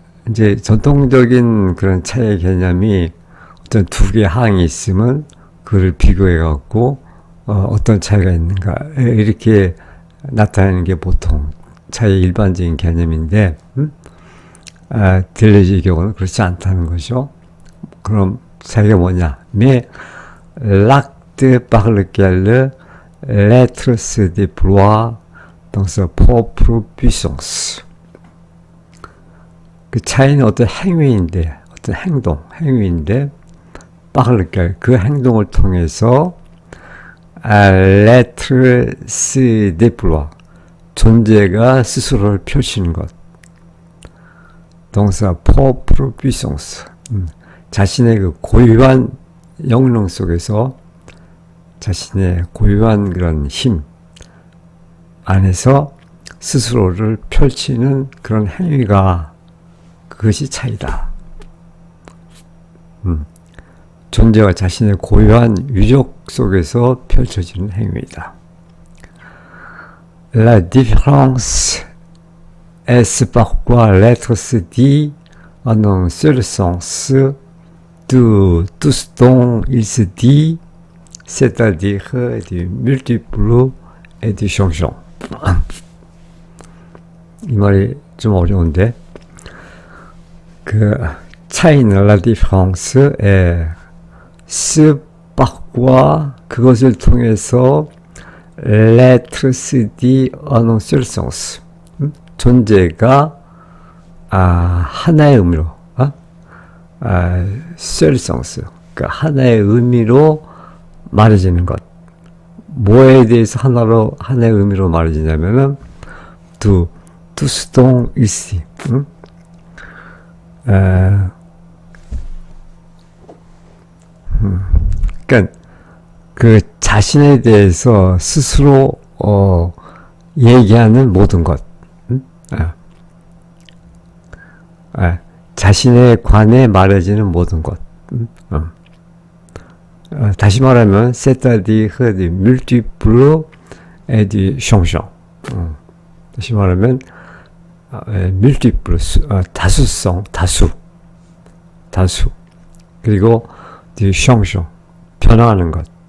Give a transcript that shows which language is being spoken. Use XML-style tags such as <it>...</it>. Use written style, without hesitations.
<ko>이제 전통적인 그런 차이의 개념이 어떤 두 개의 항이 있으면 그를 비교해 갖고 어떤 차이가 있는가 이렇게 나타내는 게 보통 차이의 일반적인 개념인데 딜레즈의 경우는 그렇지 않다는 거죠. 그럼 차이가 뭐냐?</ko> <fr>Mais l'acte par lequel l'être se déploie dans sa propre puissance.</fr> <ko>그 차이는 어떤 행위인데, 어떤 행위인데,</ko> <fr>par lequel</fr> <ko>그 행동을 통해서</ko> <fr>l'être se déploie.</fr> <ko>존재가 스스로를 펼치는 것.</ko> <fr>dans sa propre puissance.</fr> <ko>자신의 그 고유한 영능 속에서 자신의 고유한 그런 힘 안에서 스스로를 펼치는 그런 행위가 그것이 차이다. 존재가 자신의 고유한 유적 속에서 펼쳐지는 행위이다.</ko> <fr>La différence est parfois l'être se dit en un seul sens de tout ce dont il se dit, c'est-à-dire du multiple et du changeant.</fr> <ko>이 말이 좀 어려운데 그 차이는</ko> <fr>la différence est ce par quoi</fr> <ko>그것을 통해서</ko> <fr>l'être se dit en un seul sens.</fr> <ko>존재가 하나의 의미로</ko> <fr>seul sens.</fr> <ko>그러니까 하나의 의미로 말해지는 것. 뭐에 대해서 하나의 의미로 말해지냐면은</ko> <fr>tout ce dont ici.</fr> <ko>그러니까 그 자신에 대해서 스스로 얘기하는 모든 것, 자신에 관해 말해지는 모든 것. 다시 말하면</ko> <fr>c'est-à-dire du multiple et du changeant.</fr> <ko>다시 말하면 multiple, 다수성, 다수. 그리고 change, 변화하는 것.</ko>